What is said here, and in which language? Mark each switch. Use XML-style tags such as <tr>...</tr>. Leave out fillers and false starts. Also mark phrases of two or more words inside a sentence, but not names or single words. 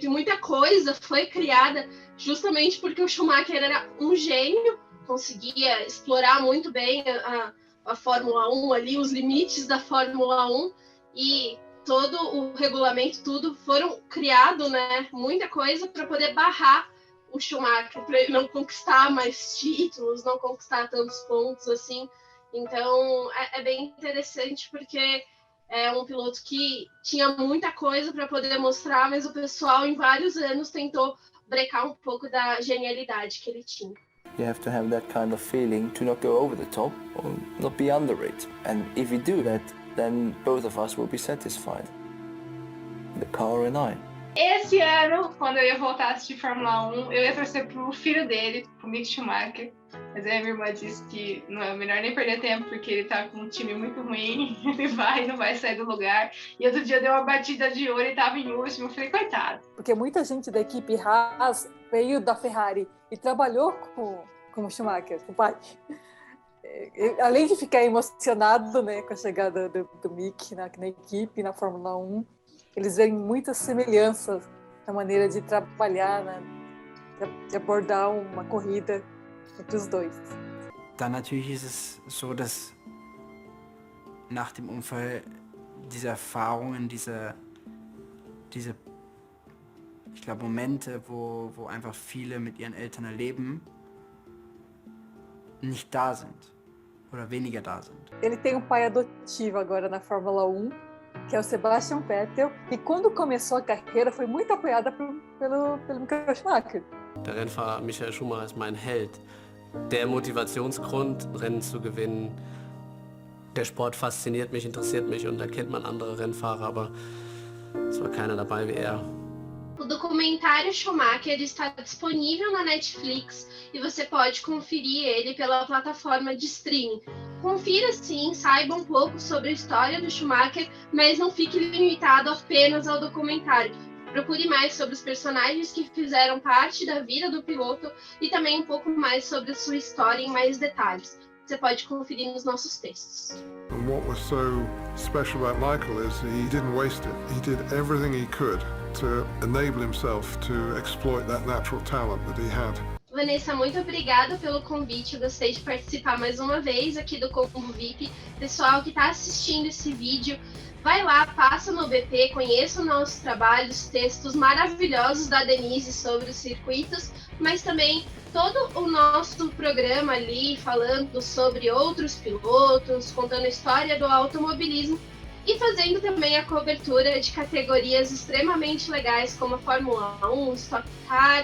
<pt>E muita coisa foi criada justamente porque o Schumacher era um gênio, conseguia explorar muito bem a Fórmula 1 ali, os limites da Fórmula 1, e todo o regulamento, tudo, foram criado, né, muita coisa para poder barrar o Schumacher, para ele não conquistar mais títulos, não conquistar tantos pontos assim. Então é bem interessante, porque é um piloto que tinha muita coisa para poder mostrar, mas o pessoal em vários anos tentou brecar um pouco da genialidade que ele tinha.</pt> <en>You have to have that kind of feeling to not go over the top or not be under it. And if you do that, then both of us will be satisfied, the car and I.</en> <pt>Esse ano, quando eu ia voltar a assistir Fórmula 1, eu ia torcer pro filho dele, pro Mick Schumacher. Mas aí a minha irmã disse que não é melhor nem perder tempo, porque ele tá com um time muito ruim, ele não vai sair do lugar. E outro dia deu uma batida de ouro e tava em último, eu falei, coitado. Porque muita gente da equipe Haas veio da Ferrari e trabalhou com o Schumacher, com o pai. Além de ficar emocionado, né, com a chegada do Mick na equipe, na Fórmula 1, eles veem muitas semelhanças na maneira de trabalhar, né, de abordar uma corrida entre os dois.</pt> <de>Dann natürlich ist es so, dass nach dem Unfall diese Erfahrungen, diese ich glaube, Momente, wo einfach viele mit ihren Eltern erleben, nicht da sind oder weniger da sind.</de> <pt>Ele tem um pai adotivo agora na Fórmula 1, que é o Sebastian Vettel, e quando começou a carreira foi muito apoiada pelo Michael Schumacher.</pt> <de>Der Rennfahrer Michael Schumacher ist mein Held. Der Motivationsgrund, Rennen zu gewinnen. Der Sport fasziniert mich, interessiert mich und da kennt man andere Rennfahrer, aber es war keiner dabei wie er.</de> <pt>O documentário Schumacher está disponível na Netflix e você pode conferir ele pela plataforma de streaming. Confira sim, saiba um pouco sobre a história do Schumacher, mas não fique limitado apenas ao documentário. Procure mais sobre os personagens que fizeram parte da vida do piloto e também um pouco mais sobre a sua história em mais detalhes. Você pode conferir nos nossos textos.</pt> <en>And what was so special about Michael is he didn't waste it. He did everything he could to enable himself to exploit that natural talent that he had.</en> <pt>Vanessa, muito obrigada pelo convite. Eu gostei de participar mais uma vez aqui do Combo VIP. Pessoal que está assistindo esse vídeo, vai lá, passa no BP, conheça o nosso trabalho, os textos maravilhosos da Denise sobre os circuitos, mas também todo o nosso programa ali falando sobre outros pilotos, contando a história do automobilismo e fazendo também a cobertura de categorias extremamente legais como a Fórmula 1, Stock Car.</pt>